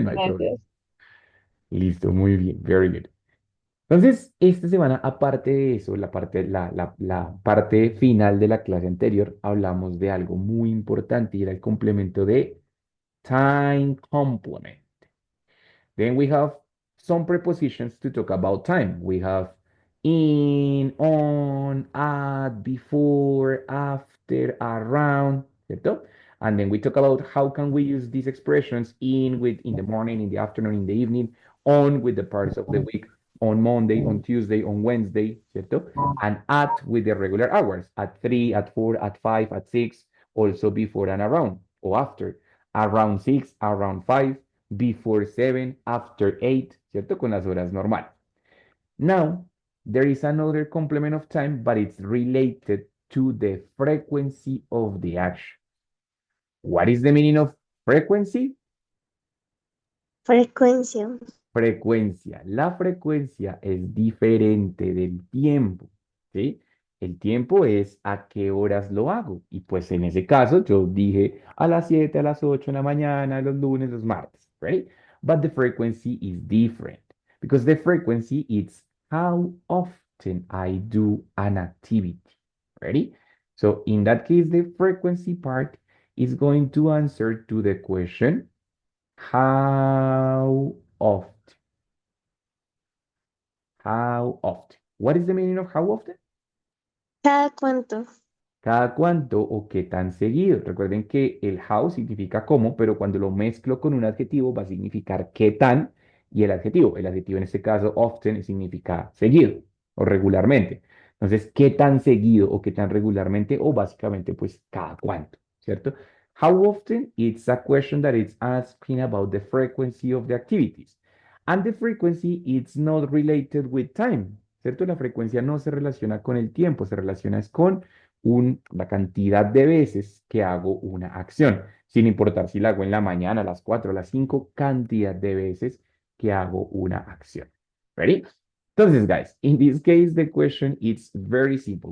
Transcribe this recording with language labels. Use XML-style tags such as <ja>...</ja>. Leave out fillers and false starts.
<es>No hay problema. Gracias. Listo, muy bien,</es> <en>very good.</en> <es>Entonces, esta semana, aparte de eso, la parte final de la clase anterior, hablamos de algo muy importante y era el complemento de</es> <en>time complement. Then we have some prepositions to talk about time. We have in, on, at, before, after, around, ¿cierto? And then we talk about how can we use these expressions in with in the morning, in the afternoon, in the evening, on with the parts of the week, on Monday, on Tuesday, on Wednesday, ¿cierto? And at with the regular hours, at 3, at 4, at 5, at 6, also before and around, or after, around 6, around 5, before 7, after 8, ¿cierto?</en> <es>Con las horas normal.</es> <en>Now, there is another complement of time, but it's related to the frequency of the action. What is the meaning of frequency?</en> <es>Frecuencia. Frecuencia. La frecuencia es diferente del tiempo, ¿sí? El tiempo es a qué horas lo hago. Y pues en ese caso yo dije a las 7, a las 8 de la mañana, los lunes, los martes, right?</es> <en>But the frequency is different because the frequency is how often I do an activity, ready? So in that case, the frequency part is going to answer to the question, how often? How often? What is the meaning of how often?</en> <es>¿Cada cuánto? Cada cuánto o qué tan seguido. Recuerden que el how significa cómo, pero cuando lo mezclo con un adjetivo va a significar qué tan y el adjetivo en este caso often significa seguido o regularmente. Entonces, qué tan seguido o qué tan regularmente o básicamente pues cada cuánto, ¿cierto?</es> <en>How often? It's a question that is asking about the frequency of the activities. And the frequency it's not related with time, ¿cierto?</en> <es>La frecuencia no se relaciona con el tiempo, se relaciona es con la cantidad de veces que hago una acción, sin importar si la hago en la mañana, a las 4, a las 5, cantidad de veces que hago una acción.</es> <en>¿Ready? Entonces, guys, in this case, the question is very simple.</en>